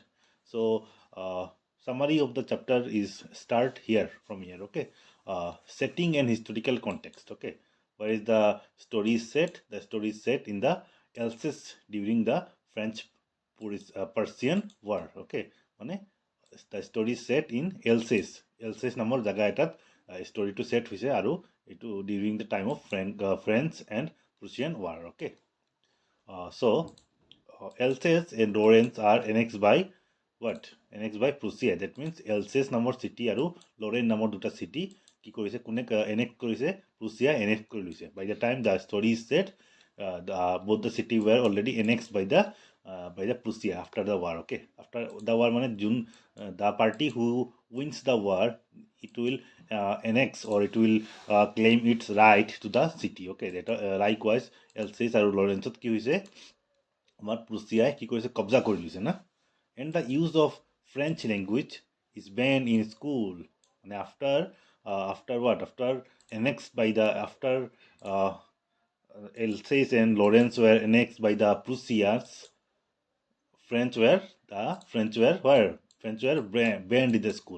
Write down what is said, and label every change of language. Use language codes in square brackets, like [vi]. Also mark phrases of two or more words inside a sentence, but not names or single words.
[en] So summary of the chapter is start here from here. Okay, setting and historical context. Okay, where is the story is set? The story is set in the Alsace during the French Persian War. Okay, মানে the story is set in Alsace. [as] Alsace নামৰ জাগা এটাত storyটো set হৈছে আৰু এইটো [en] during the time of French and Prussian War. Okay, so Alsace and Lorraine are annexed by what? Annexed by Prussia. That means [as] Alsace নামৰ city আৰু Lorraine নামৰ দুটা city কি কৰিছে, কোনে annex কৰিছে? Prussia annex কৰি লৈছে. [en] By the time the story is set, both the city were already annexed by the Prussia after the war. Okay, after the war, the party who wins the war, it will annex or it will claim its right to the city. Okay, that likewise [as] Alsace আৰু Lorraine কি হৈছে, আমাৰ প্ৰুচিয়াই কি কৰিছে, কব্জা কৰি লৈছে না. [en] And the use of French language is banned in school. And after what? After annexed by the Alsace and Lorraine were annexed by the Prussians, French were banned in the school.